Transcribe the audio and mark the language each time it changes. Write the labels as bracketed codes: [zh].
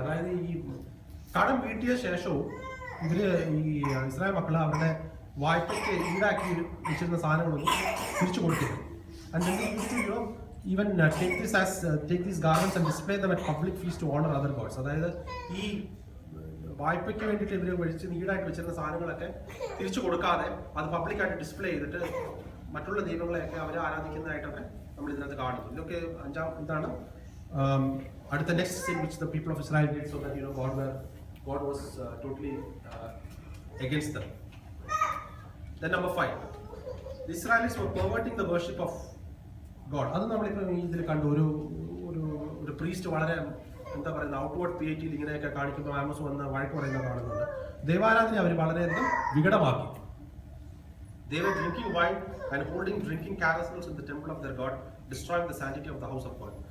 [ml] അതായത് ഈ കടം വീട്ടിയ ശേഷവും ഇവര് ഈ ഇസ്രായേൽ മക്കൾ അവരുടെ വായ്പയ്ക്ക് ഈടാക്കി വെച്ചിരുന്ന സാധനങ്ങളൊന്നും തിരിച്ചു കൊടുത്തില്ല. [en] And then they used to, even take these garments and display them at public feasts to honor other gods. [ml] അതായത് ഈ വായ്പയ്ക്ക് വേണ്ടിയിട്ട് ഇവർ ഈടാക്കി വെച്ചിരുന്ന സാധനങ്ങളൊക്കെ തിരിച്ചു കൊടുക്കാതെ അത് പബ്ലിക്കായിട്ട് ഡിസ്പ്ലേ ചെയ്തിട്ട് മറ്റുള്ള ദൈവങ്ങളെയൊക്കെ അവർ ആരാധിക്കുന്നതായിട്ടൊക്കെ നമ്മൾ ഇതിനകത്ത് കാണുന്നു. ഇതൊക്കെ ഇതാണ് അടുത്ത [en] Next sin which the people of Israel did, so that God was totally against them. Then number 5, the Israelis were perverting the worship of God. [ml] അത് നമ്മളിപ്പോൾ ഇതിൽ കണ്ടു. ഒരു പ്രീസ്റ്റ് വളരെ എന്താ പറയുന്നത് ഔട്ട്വേർഡ് പിയേറ്റിയിൽ ഇങ്ങനെയൊക്കെ കാണിക്കുമ്പോൾ ആമോസ് വന്ന് വഴക്ക് പറയുന്നത് കാണുന്നുണ്ട്. ദൈവാരാധന അവർ വളരെയധികം വികടമാക്കി. [en] They were drinking wine and holding drinking carousels in the temple of their God, destroying the sanctity of the house of God.